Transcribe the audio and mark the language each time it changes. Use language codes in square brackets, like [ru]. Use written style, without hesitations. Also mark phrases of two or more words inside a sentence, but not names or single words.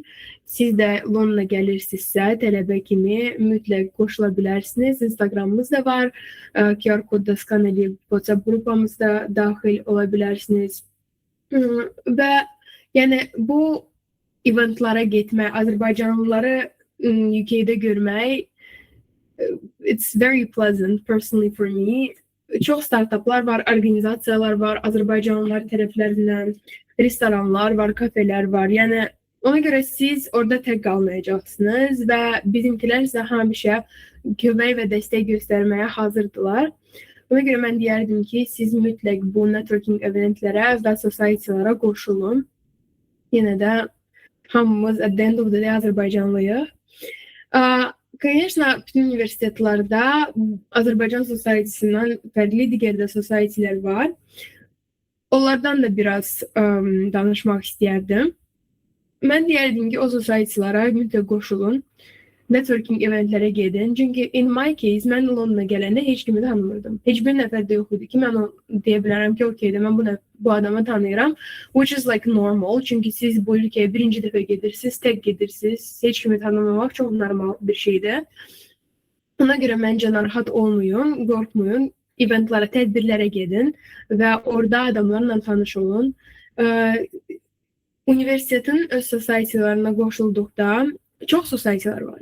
[az] Siz də Londona gəlirsinizsə, tələbə kimi mütləq qoşula bilərsiniz. Instagramımız da var. QR kodda skan edib WhatsApp qrupamızda daxil ola bilərsiniz. Və yəni bu eventlara getmək, Azərbaycanlıları UK-də görmək, [en] it's very pleasant personally for me. [az] Çox startuplar var, organizasiyalar var, Azərbaycanlılar tərəflərindən, restoranlar var, kafelər var. Yəni ona görə siz orada tək qalmayacaqsınız və bizimkilər sizə həmişə kömək və dəstək göstərməyə hazırdılar. Ona görə mən deyərdim ki, siz mütləq bu networking eventlərə və society-lara qoşulun. Yenə də hamımız [en] at the end of the day [az] Azərbaycanlıyıq. Конечно, bütün universitetlərdə Azərbaycan society-sindən fərqli digər də society-lər var. Onlardan da biraz danışmaq istəyərdim. Mən deyərdim ki, o society-lara mütləq qoşulun. Networking eventlərə gedin. [en] Çünki in my case, [az] mən Londona gələndə heç kimi tanımırdım. Heç bir nəfər də yox idi ki, mən deyə bilərəm ki, okeydə, mən bu adamı tanıyıram. [en] Which is like normal. [az] Çünki siz bu ülkəyə birinci dəfə gedirsiniz, tək gedirsiniz. Heç kimi tanımamaq çox normal bir şeydir. Ona görə məncə narahat olmayın, qorxmayın. Eventlərə, tədbirlərə gedin və orada adamlarla tanış olun. Universitetin öz society-larına qoşulduqda çox society-lar var.